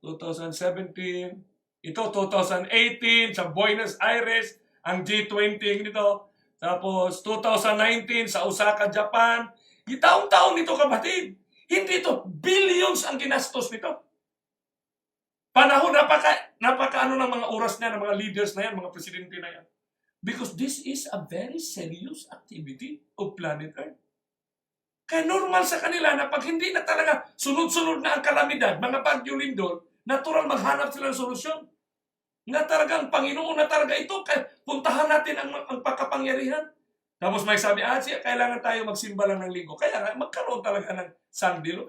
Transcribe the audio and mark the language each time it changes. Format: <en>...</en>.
<tl>2017. Ito 2018 sa Buenos Aires, ang G20 nito. Tapos 2019 sa Osaka, Japan. Taon-taon nito, kapatid. Hindi ito, billions ang ginastos nito. Panahon, napaka ano ng mga oras na, ng mga leaders na yan, mga presidente na yan.</tl> <en>Because this is a very serious activity of planet Earth.</en> <tl>Kaya normal sa kanila na pag hindi na talaga sunod-sunod na ang kalamidad, mga bagyo lindol, natural maghanap sila ng solusyon. Na talagang Panginoon na talaga ito, kaya puntahan natin ang pagkapangyarihan. Tapos may sabi, kailangan tayo magsimba lang ng linggo. Kaya magkaroon talaga ng sandilo.</tl>